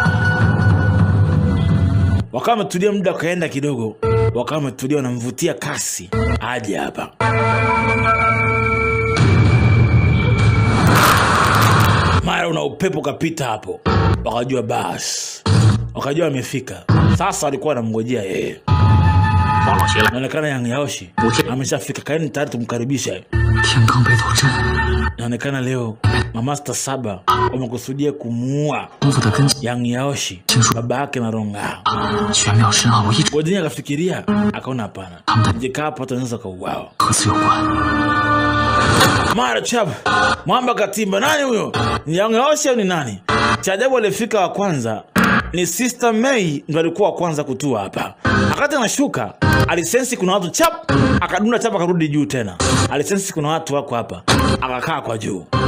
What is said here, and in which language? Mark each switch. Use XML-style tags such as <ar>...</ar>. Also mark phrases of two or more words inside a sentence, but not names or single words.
<sw>Wakawa wametulia, muda kaenda kidogo. Wakawa wametulia, wanamvutia kasi aje hapa. Mara una upepo kapita hapo. Wakajua basi. Wakajua amefika. Sasa walikuwa wanamngojea yeye.</sw> <zh>黄老邪来，</zh> <sw>Inaonekana Yang Yaoshi ameshafika. Kaeni tayari tumkaribishe.</sw> <zh>天罡北斗阵</zh> <sw>inaonekana leo mamasta 7 wamekusudia kumuua</sw> <zh>功夫的根基</zh> <sw>Yang Yaoshi, baba yake na Ronga.</sw> <zh>玄妙深奥，我一直</zh> <sw>Wajini akafikiria, akaona hapana. Jikaa hapo hata naweza kauawa.</sw> <zh>和此有关。</zh> <sw>Mara chap, mwamba katimba, nani huyo? Ni Yang Yaoshi au ni nani? Cha ajabu alifika wa kwanza ni Sister Mei ndo alikuwa wa kwanza kutua hapa. Akati anashuka, alisensi kuna watu chap, akadunda chap akarudi juu tena. Alisensi kuna watu wako hapa, akakaa kwa juu.</sw>